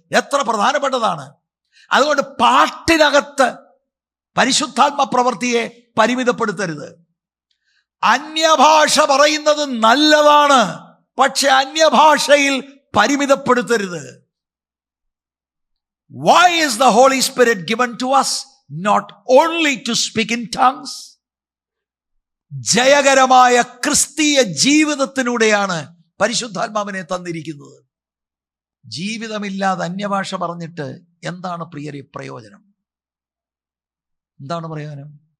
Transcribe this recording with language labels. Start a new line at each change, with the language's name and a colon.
Malayalam: എത്ര പ്രധാനപ്പെട്ടതാണ്. അതുകൊണ്ട് പാട്ടിനകത്ത് പരിശുദ്ധാത്മ പ്രവൃത്തിയെ പരിമിതപ്പെടുത്തരുത്. അന്യഭാഷ പറയുന്നത് നല്ലതാണ്, പക്ഷെ അന്യഭാഷയിൽ പരിമിതപ്പെടുത്തരുത്.
English: Why is the Holy Spirit given to us? Not only to speak in tongues.
Malayalam: ജയകരമായ ക്രിസ്തീയ ജീവിതത്തിലൂടെയാണ് പരിശുദ്ധാത്മാവിനെ തന്നിരിക്കുന്നത്. ജീവിതമില്ലാതെ അന്യഭാഷ പറഞ്ഞിട്ട് എന്താണ് പ്രിയരെ പ്രയോജനം? എന്താണ് പ്രയോജനം?